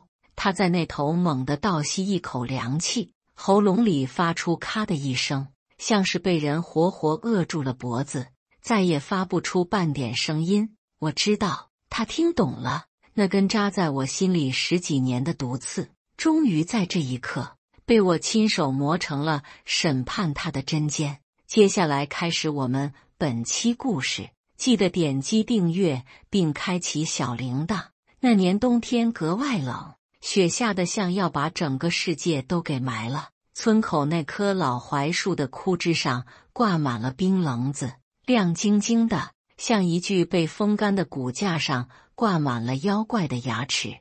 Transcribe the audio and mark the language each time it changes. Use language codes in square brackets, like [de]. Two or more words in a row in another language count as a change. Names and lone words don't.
[zh] 他在那頭猛地倒吸一口涼氣，喉嚨裡發出咔的一聲，像是被人活活扼住了脖子，再也發不出半點聲音。我知道他聽懂了，那根扎在我心裡十幾年的毒刺，終於在這一刻被我親手磨成了審判他的針尖。接下來開始我們本期故事，記得點擊訂閱並開啟小鈴鐺。那年冬天格外冷，雪下得像要把整個世界都給埋了。村口那棵老槐樹的枯枝上掛滿了冰棱子，亮晶晶的，像一具被風乾的骨架上掛滿了妖怪的牙齒。